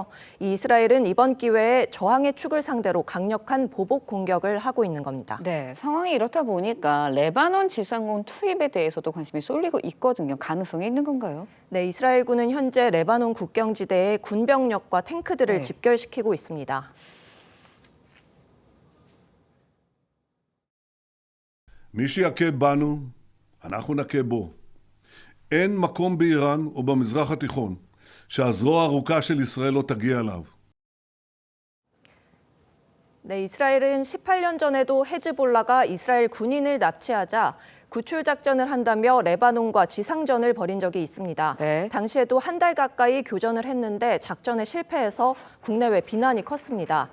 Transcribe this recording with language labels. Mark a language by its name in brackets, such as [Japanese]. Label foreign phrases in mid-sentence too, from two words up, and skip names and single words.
[Korean] 이 이스라엘은 이번 기회에 저항의 축을 상대로 강력한 보복 공격을 하고 있는 겁니다. 네, 상황이 이렇다 보니까 레바논 지상군 투입에 대해서도 관심이 쏠리고 있거든요. 가능성이 있는 건가요? 네, 이스라엘군은 현재 레바논 국경지대에 군병력과 탱크들을 네. 집결시키고 있습니다. [Hebrew] מי שיכה בנו, אנחנו נכה בו. אין מקום באיראן או במזרח התיכון שהזרוע הארוכה של ישראל לא תגיע אליו. [Korean] 네, 이스라엘은 18년 전에도 헤즈볼라가 이스라엘 군인을 납치하자 구출 작전을 한다며 레바논과 지상전을 벌인 적이 있습니다. 네. 당시에도 한 달 가까이 교전을 했는데 작전에 실패해서 국내외 비난이 컸습니다.